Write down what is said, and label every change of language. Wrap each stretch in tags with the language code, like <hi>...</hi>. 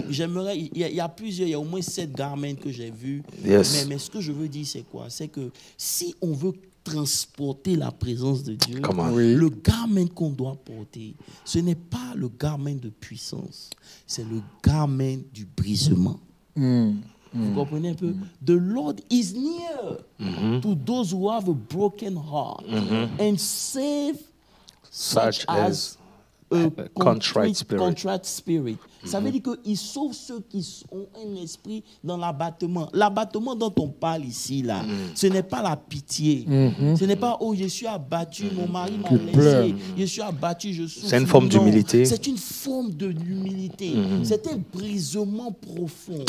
<fr>Donc, j'aimerais, il y a plusieurs, il y a au moins 7 garments que j'ai vus.</fr> <en>Yes.</en> <fr>Mais ce que je veux dire, c'est quoi? C'est que si on veut transporter la présence de Dieu, le garment qu'on doit porter, ce n'est pas le garment de puissance, c'est le garment du brisement. Vous comprenez un peu?</fr> <en>The Lord is near to those who have a broken heart and save such as a contrite spirit.</en> <fr>Ça veut dire qu'il sauve ceux qui ont un esprit dans l'abattement. L'abattement dont on parle ici, là, ce n'est pas la pitié. Ce n'est pas, oh, je suis abattu, mon mari m'a laissé, je suis abattu, je souffre. C'est une forme d'humilité. C'est une forme de l'humilité. C'est un brisement profond.</fr>